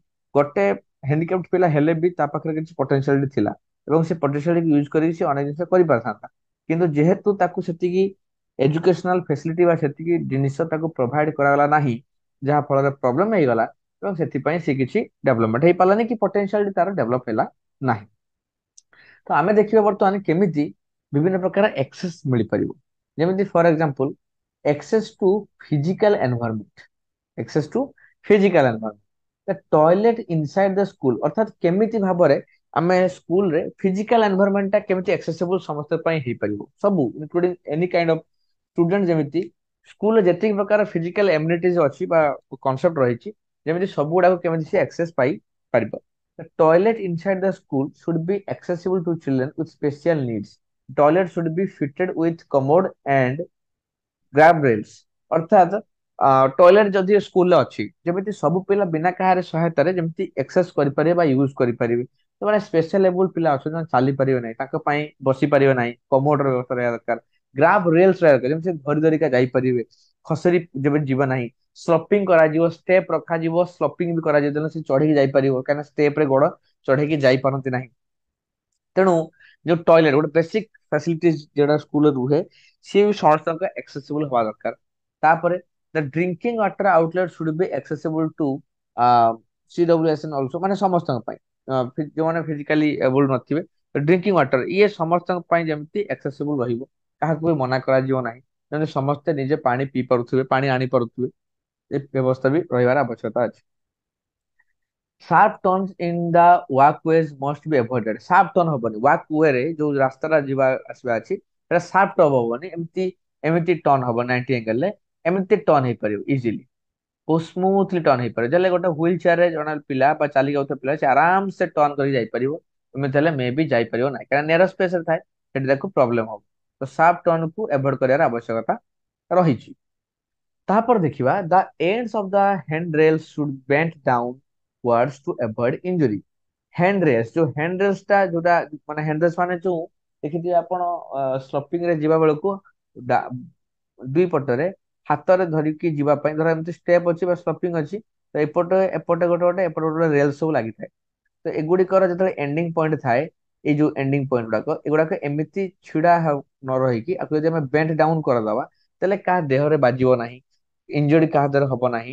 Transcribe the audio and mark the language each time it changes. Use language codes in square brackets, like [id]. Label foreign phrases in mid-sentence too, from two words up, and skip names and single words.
[or] ଗୋଟେ ହ୍ୟାଣ୍ଡିକ୍ୟାପ୍ଟ ପିଲା ହେଲେ ବି ତା ପାଖରେ କିଛି ପୋଟେନସିଆଲିଟି ଥିଲା ଏବଂ ସେ ପୋଟେନସିଆଲିଟି ୟୁଜ କରିକି ସେ ଅନେକ ଜିନିଷ କରିପାରିଥାନ୍ତା, କିନ୍ତୁ ଯେହେତୁ ତାକୁ ସେତିକି [en] educational facility [or] ବା ସେତିକି ଜିନିଷ ତାକୁ ପ୍ରୋଭାଇଡ କରାଗଲା ନାହିଁ, ଯାହା ଫଳରେ ପ୍ରୋବ୍ଲେମ ହେଇଗଲା ଏବଂ ସେଥିପାଇଁ ସେ କିଛି ଡେଭଲପମେଣ୍ଟ ହେଇପାରିଲାନି କି ପୋଟେନସିଆଲିଟି ତାର ଡେଭଲପ ହେଲା ନାହିଁ। ତ ଆମେ ଦେଖିବା ବର୍ତ୍ତମାନ କେମିତି ବିଭିନ୍ନ ପ୍ରକାର ଏକ୍ସେସ ମିଳିପାରିବ। ଯେମିତି [en] for example access to physical environment, access to physical environment, the toilet inside the school [or] ଅର୍ଥାତ କେମିତି ଭାବରେ ଆମେ ସ୍କୁଲ ରେ [en] physical environment [or] ଟା କେମିତି accessible ସମସ୍ତଙ୍କ ପାଇଁ ହେଇପାରିବ, ସବୁ [en] including any kind of student. [or] ଯେମିତି ସ୍କୁଲରେ ଯେତିକି ପ୍ରକାର [en] physical amenities [or] ଅଛି ବା କନସେପ୍ଟ ରହିଛି, ଯେମିତି ସବୁ ଗୁଡାକୁ କେମିତି ସେ ଆକ୍ସେସ ପାଇ ପାରିବ। [en] The toilet inside the school should be accessible to children with special needs. Toilet should be fitted with commode and grab rails, [or] ଅର୍ଥାତ ଟଏଲେଟ ଯଦି ସ୍କୁଲରେ ଅଛି, ଯେମିତି ସବୁ ପିଲା ବିନା କାହାର ସହାୟତାରେ ଯେମିତି ଏକ୍ସେସ କରିପାରିବେ ବା ୟୁଜ କରିପାରିବେ। ସେମାନେ [en] special able [or] ପିଲା ଅଛନ୍ତି ସେମାନେ ଚାଲି ପାରିବେ ନାହିଁ, ତାଙ୍କ ପାଇଁ ବସି ପାରିବେ ନାହିଁ, କମୋଡର ବ୍ୟବସ୍ଥା ରହିବା ଦରକାର। [en] grab rails [or] ରହିବା ଦରକାର, ଯେମିତି ସେ ଧରି ଧରିକା ଯାଇପାରିବେ, ଖସରି ଯେମିତି ଯିବ ନାହିଁ। ସ୍ଲପିଂ କରାଯିବ, ଷ୍ଟେପ ରଖାଯିବ, ସ୍ଲପିଂ ବି କରାଯିବ, ତେଣୁ ସେ ଚଢିକି ଯାଇପାରିବ, କାହିଁକିନା ଷ୍ଟେପ ରେ ଗୋଡ ଚଢେଇକି ଯାଇପାରନ୍ତି ନାହିଁ। ତେଣୁ ଯୋଉ ଟଏଲେଟ ଗୋଟେ ବେସିକ ଫାସିଲିଟି ଯୋଉଟା ସ୍କୁଲରେ ରୁହେ, ସିଏ ବି ସମସ୍ତଙ୍କ accessible ହବା ଦରକାର। [en] ତାପରେ the drinking water outlet should be accessible to CWSN also, [or] ମାନେ ସମସ୍ତଙ୍କ ପାଇଁ, ଯୋଉମାନେ [en] physically able [or] ନଥିବେ, [en] drinking water [or] ଇଏ ସମସ୍ତଙ୍କ ପାଇଁ ଯେମିତି accessible ରହିବ, କାହାକୁ ବି ମନା କରାଯିବ ନାହିଁ, ଯେମିତି ସମସ୍ତେ ନିଜେ ପାଣି ପିଇ ପାରୁଥିବେ, ପାଣି ଆଣି ପାରୁଥିବେ, ଏ ବ୍ୟବସ୍ଥା ବି ରହିବାର ଆବଶ୍ୟକତା ଅଛି। [en] Sharp turns in the walkways must be avoided. Sharp turn [or] ହବନି walkway ରେ, ଯୋଉ ରାସ୍ତାଟା ଯିବା ଆସିବା ଅଛି ସେଟା [en] sharp turn [or] ହବନି, ଏମିତି ଏମିତି ଟର୍ନ ହବ 90 angle ରେ, ଏମିତି ଟର୍ନ ହେଇପାରିବ ଇଜିଲି, ବହୁତ ସ୍ମୁଥଲି ଟର୍ନ ହେଇପାରିବ। ଯେହେଲେ ଗୋଟେ [en] wheel chair [or] ରେ ଜଣେ ପିଲା ବା ଚାଲି ଯାଉଥିବା ପିଲା ସେ ଆରାମ ସେ ଟର୍ନ କରି ଯାଇପାରିବ, ଏମିତି ହେଲେ ମେ ବି ଯାଇପାରିବ ନାହିଁ, କାରଣ [en] narrow space [or] ରେ ଥାଏ, ସେଠି ତାକୁ ପ୍ରୋବ୍ଲେମ ହବ। ତ [en] sharp turn [or] କୁ ଏଭଏଡ କରିବାର ଆବଶ୍ୟକତା ରହିଛି। ତାପରେ ଦେଖିବା [en] the ends of the handrails should bend downwards to avoid injury. [or] ହ୍ୟାଣ୍ଡ ଯୋଉ ହ୍ୟାଣ୍ଡ ଟା ଯୋଉଟା ମାନେ ହ୍ୟାଣ୍ଡ ମାନେ ଯୋଉ ଦେଖିଥିବେ ଆପଣ ସ୍ଲପିଂ ରେ ଯିବା ବେଳକୁ ଦୁଇ ପଟରେ ହାତରେ ଧରିକି ଯିବା ପାଇଁ, ଧର ଏମିତି ଷ୍ଟେପ ଅଛି ବା ସ୍ଲପିଂ ଅଛି, ତ ଏପଟେ ଏପଟେ ଗୋଟେ ଗୋଟେ ଏପଟେ ଗୋଟେ ରେଲ ସବୁ ଲାଗିଥାଏ। ତ ଏଗୁଡିକର ଯେତେବେଳେ [en] ending point [or] ଥାଏ, ଏଇ ଯୋଉ [en] ending point [or] ଗୁଡାକ ଏଗୁଡାକ ଏମିତି ଛିଡା ନ ରହିକି ଆକୁ ଯଦି ଆମେ [en] bend down [or] କରିଦବା, ତାହେଲେ କାହା ଦେହରେ ବାଜିବ ନାହିଁ, ଇଞ୍ଜୁରି କାହା ଦେହରେ ହବ ନାହିଁ।